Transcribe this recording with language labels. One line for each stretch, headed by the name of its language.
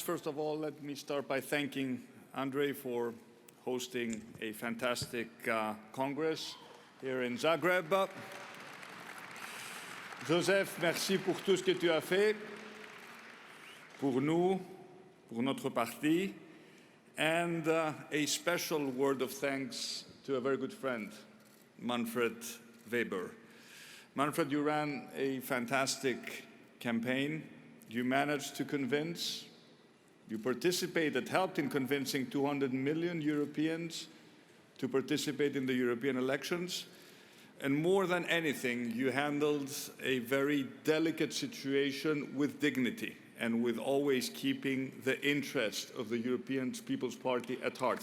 English: First of all, let me start by thanking Andrei for hosting a fantastic Congress here in Zagreb.
French: Joseph, merci pour tout ce que tu as fait pour nous, pour notre parti,
English: and a special word of thanks to a very good friend, Manfred Weber. Manfred, you ran a fantastic campaign. You managed to convince, you participated, helped in convincing 200 million Europeans to participate in the European elections. And more than anything, you handled a very delicate situation with dignity and with always keeping the interest of the European People's Party at heart.